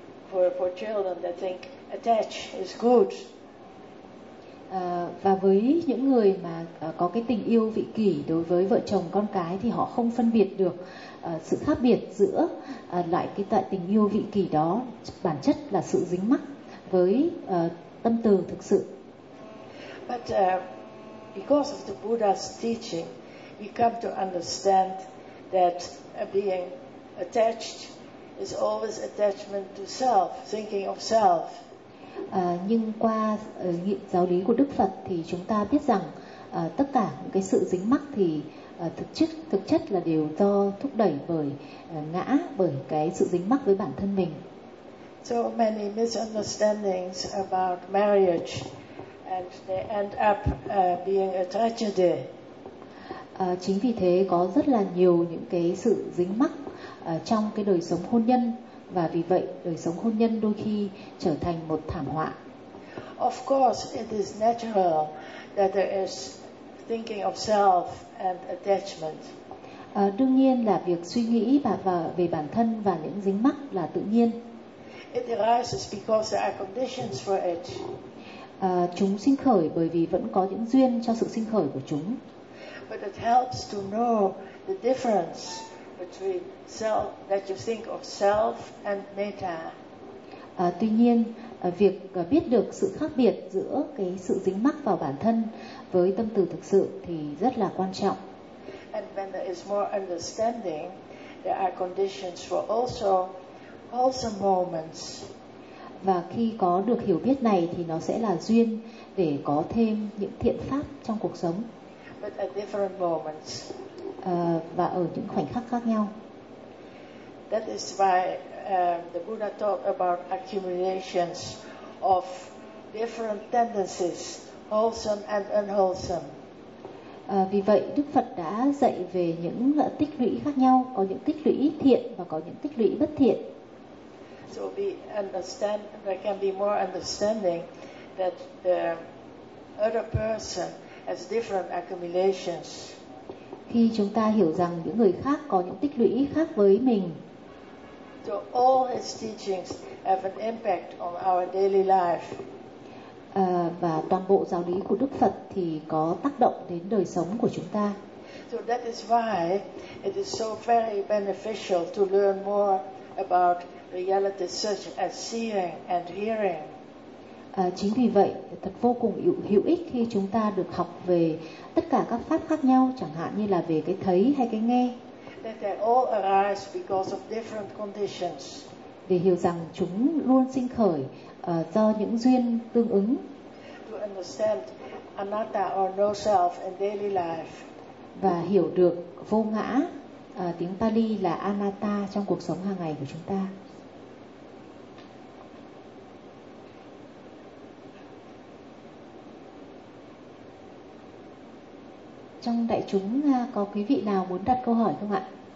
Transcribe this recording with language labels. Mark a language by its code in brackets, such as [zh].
[en] For children, they think attach is good. [vi] Và với những người mà có cái tình yêu vị kỷ đối với vợ chồng con cái thì họ không phân biệt được sự khác biệt giữa lại cái tại tình yêu vị kỷ đó bản chất là sự dính mắc với tâm từ thực sự. [en] But because of the Buddha's teaching, we come to understand that being attached is always attachment to self, thinking of self. [vi] Nhưng qua giáo lý của Đức Phật thì chúng ta biết rằng tất cả những cái sự dính mắc thì thực chất là đều do thúc đẩy bởi ngã, bởi cái sự dính mắc với bản thân mình. [en] So many misunderstandings about marriage and they end up being a tragedy. [vi] Chính vì thế có rất là nhiều những cái sự dính mắc trong cái đời sống hôn nhân, và vì vậy đời sống hôn nhân đôi khi trở thành một thảm họa. [en] Of course, it is natural that there is thinking of self and attachment. [vi] Đương nhiên là việc suy nghĩ về bản thân và những dính mắc là tự nhiên. [en] It arises because there are conditions for it. [vi] Chúng sinh khởi bởi vì vẫn có những duyên cho sự sinh khởi của chúng. [en] But it helps to know the difference between self that you think of self and metta. [vi] Tuy nhiên, việc biết được sự khác biệt giữa cái sự dính mắc vào bản thân với tâm từ thực sự thì rất là quan trọng. [en] And when there is more understanding, there are conditions for also wholesome moments. [vi] Và khi có được hiểu biết này thì nó sẽ là duyên để có thêm những thiện pháp trong cuộc sống. [en] But at different moments. [vi] Và ở những khoảnh khắc khác nhau. [en] That is why the Buddha talked about accumulations of different tendencies, wholesome and unwholesome. [vi] Vì vậy Đức Phật đã dạy về những tích lũy khác nhau, có những tích lũy thiện và có những tích lũy bất thiện. [en] So we understand, there can be more understanding that the other person has different accumulations. [vi] Khi chúng ta hiểu rằng những người khác có những tích lũy khác với mình. [en] So all his teachings have an impact on our daily life. [vi] Và toàn bộ giáo lý của Đức Phật thì có tác động đến đời sống của chúng ta. [en] So that is why it is so very beneficial to learn more about reality such as seeing and hearing. [vi] Chính vì vậy, thật vô cùng hữu ích khi chúng ta được học về tất cả các pháp khác nhau, chẳng hạn như là về cái thấy hay cái nghe. [en] That they all arise because of different conditions. [vi] Để hiểu rằng chúng luôn sinh khởi do những duyên tương ứng. [en] To understand anatta or no self in daily life. [vi] Và hiểu được vô ngã, tiếng Pali là anatta, trong cuộc sống hàng ngày của chúng ta. Trong đại chúng có quý vị nào muốn đặt câu hỏi không ạ?